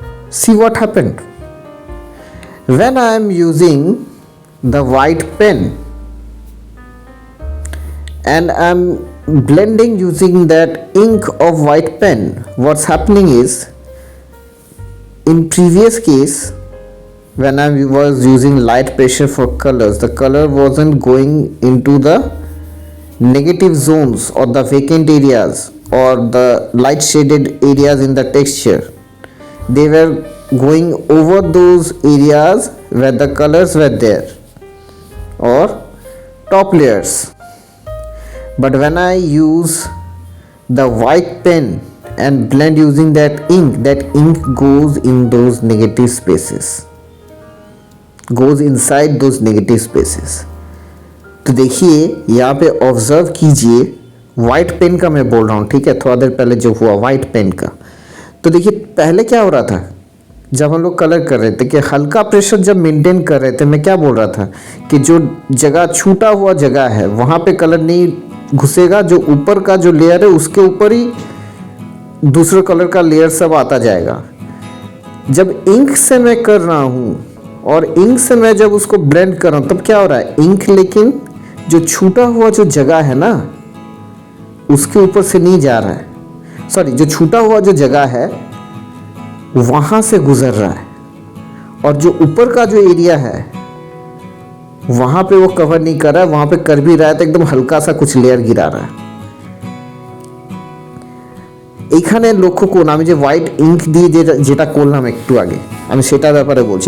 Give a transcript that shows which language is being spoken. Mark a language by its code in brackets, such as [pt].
[en] See what happened when I am using the white pen and I am blending using that ink of white pen. What's happening is, in previous case when I was using light pressure for colors, the color wasn't going into the negative zones or the vacant areas or the light shaded areas in the texture. They were going over those areas where the colors were there or top layers. But when I use the white pen and blend using that ink goes in those negative spaces, goes inside those negative spaces. [hi] तो देखिए यहाँ पे observe कीजिए, white pen का मैं बोल रहा हूँ, ठीक है, थोड़ा देर पहले जो हुआ वाइट पेन का। तो देखिए पहले क्या हो रहा था जब हम लोग कलर कर रहे थे कि हल्का प्रेशर जब मेंटेन कर रहे थे, मैं क्या बोल रहा था कि जो जगह छूटा हुआ जगह है वहाँ पे कलर नहीं घुसेगा, जो ऊपर का जो लेयर है उसके ऊपर ही दूसरे कलर का लेयर सब आता जाएगा। जब इंक से मैं कर रहा हूँ और इंक से मैं जब उसको ब्लेंड कर रहा हूँ तब क्या हो रहा है, इंक लेकिन जो छूटा हुआ जो जगह है ना उसके ऊपर से नहीं जा रहा है, सॉरी जो छूटा हुआ जो जगह है वहाँ से गुजर रहा है, और जो ऊपर का जो एरिया है वहाँ पे वो कवर नहीं कर रहा है, वहाँ पे कर भी रहा है तो एकदम हल्का सा कुछ लेयर गिरा रहा है। [bn] এখানে লক্ষ্য করুন আমি যে হোয়াইট ইঙ্ক দিয়ে যেটা করলাম একটু আগে, আমি সেটার ব্যাপারে বলছি।